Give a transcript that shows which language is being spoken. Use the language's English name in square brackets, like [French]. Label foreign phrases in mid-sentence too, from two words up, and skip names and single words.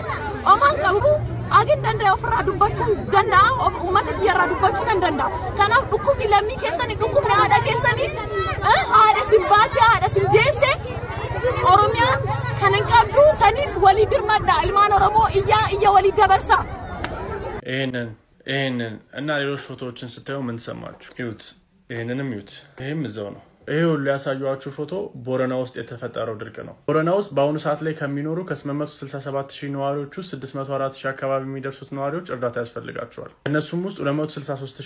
[Oromo] Omaan qabu agin danda'a ofirraa dubbachuu danda'a uummata biyyarraa dubbachuu danda'a. Kanaaf dhukkubni lammii keessanii dhukkubni haadha keessanii haadha simbaatti haadha simdeesse Oromiyaan kan hin qabdu saniif walii birmadha ilmaan Oromoo iyya walii dabarsa. [Amharic] ይሄንን እና ሌሎች ፎቶዎችን ስታዩ ምን ተሰማችሁ? ይሁት ይሄንንም ይሁት ይሄም እዛው ነው ይሄ ሁሉ ያሳዩአችሁ ፎቶ ቦረና ውስጥ የተፈጠረው ድርቅ ነው ቦረና ውስጥ በአሁኑ ሰዓት ላይ ከሚኖሩ ከ867000 ነዋሪዎች ውስጥ 604000 አካባቢ የሚደርሱት ነዋሪዎች እርዳታ ያስፈልጋቸዋል እነሱም ውስጥ 263000